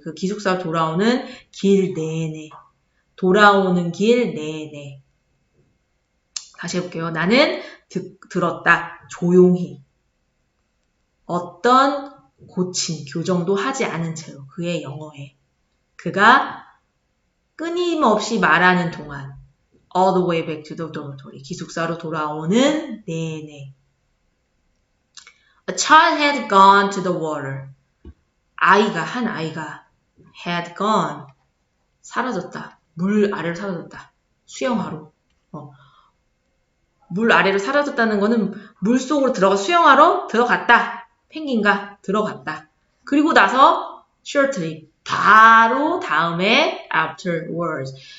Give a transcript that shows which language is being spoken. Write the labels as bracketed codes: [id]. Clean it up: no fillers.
[ko] 그 기숙사로 돌아오는 길 내내. 돌아오는 길 내내. 다시 해볼게요. 나는 들었다. 조용히. 어떤 고침, 교정도 하지 않은 채로 그의 영어에. 그가 끊임없이 말하는 동안 all the way back to the dormitory. 기숙사로 돌아오는 내내. [en] A child had gone to the water. [ko] 한 아이가 had gone. 사라졌다. 물 아래로 사라졌다. 수영하러. 물 아래로 사라졌다는 거는 물 속으로 수영하러 들어갔다. 펭귄과 들어갔다. 그리고 나서 shortly. 바로 다음에 afterwards.